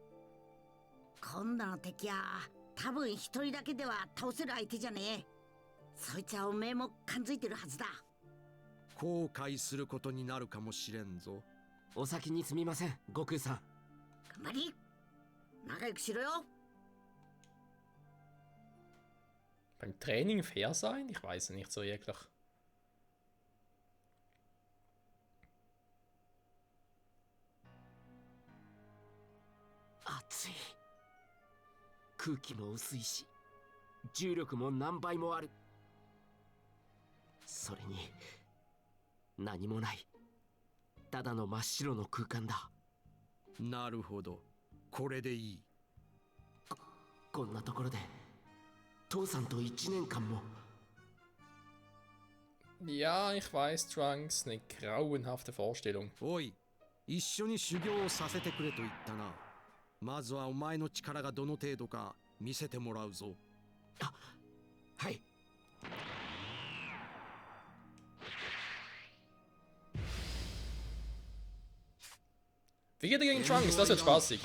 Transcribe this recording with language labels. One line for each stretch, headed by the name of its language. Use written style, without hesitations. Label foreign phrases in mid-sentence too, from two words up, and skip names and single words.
Japanese: 今度の敵は多分一人だけでは倒せる相手じゃねえ。そいつはおめえも感づいてるはずだ。後悔することになるかもしれんぞ。お先にすみません、悟空さん。頑張り仲良くしろよ。
German: Beim Training fair sein? Ich weiß nicht so wirklich.
Japanese: 暑い。空気も薄いし、重力も何倍もある。それに何もない。ただの真っ白の空間だ。なるほど、これでいい。こんなところで父さんと1年間も。
German: Ja, ich weiß, Trunks, eine grauenhafte Vorstellung.
Japanese: おい、一緒に修行をさせてくれと言ったな。まずはお前の力がどの程度か見せてもらうぞ。あ、はい。
German: Wie geht er gegen Trunks? Das wird spaßig.